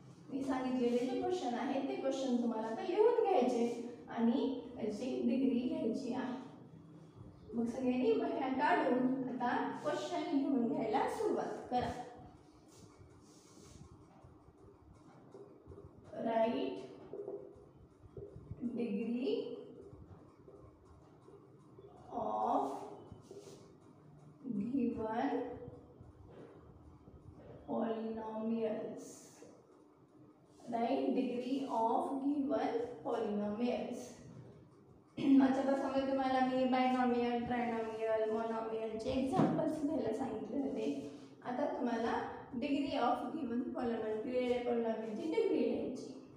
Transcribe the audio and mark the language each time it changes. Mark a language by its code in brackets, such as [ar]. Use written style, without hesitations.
[mr] मी सांगितलेले जे क्वेश्चन आहेत ते क्वेश्चन तुम्हाला आता लिहून घ्यायचे आणि त्याची डिग्री घ्यायची आहे. मग सगळ्यांनी वह्या काढून आता क्वेश्चन लिहून घ्यायला सुरुवात करा. [en] Write degree of given polynomials. Write degree of given polynomials. [mr] मागच्या तासामध्ये तुम्हाला मी बायनॉमियल, ट्रायनॉमियल, मोनॉमियलचे एक्झाम्पल्स द्यायला सांगितले होते. आता तुम्हाला डिग्री ऑफ गिवन पॉलिनॉमियलची डिग्री लिहायची.